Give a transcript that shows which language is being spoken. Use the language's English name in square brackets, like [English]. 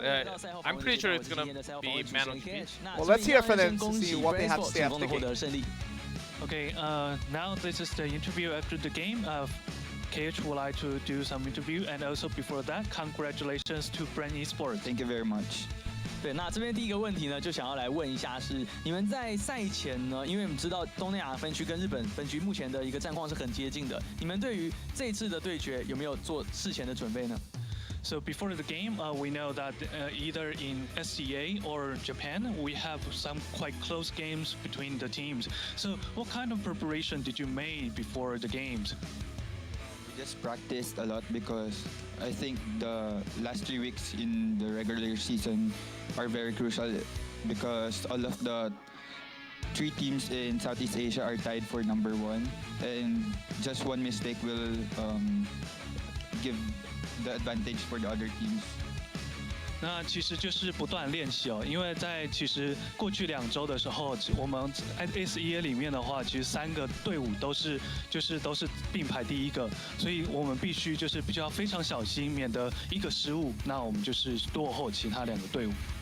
[English] I'm pretty sure it's gonna be Mainland China. Well, let's hear from them to see what they have to say after the game. Okay, now this is the interview after the game. KH would like to do some interview, and also before that, congratulations to Bren Esports. Thank you very much. [Chinese] 对，那这边第一个问题呢，就想要来问一下是，你们在赛前呢，因为我们知道东南亚分区跟日本分区目前的一个战况是很接近的，你们对于这一次的对决有没有做事前的准备呢？ [English] So before the game, we know that either in SCA or Japan, we have some quite close games between the teams. So what kind of preparation did you make before the games? We just practiced a lot because I think the last 3 weeks in the regular season are very crucial because all of the 3 teams in Southeast Asia are tied for #1, and just one mistake will give the advantage for the other teams. [Chinese] 那其实就是不断练习哦，因为在其实过去2周的时候，我们 SEA 里面的话，其实3个队伍都是并排第1个，所以我们必须要非常小心，免得一个失误，那我们就是落后其他2个队伍。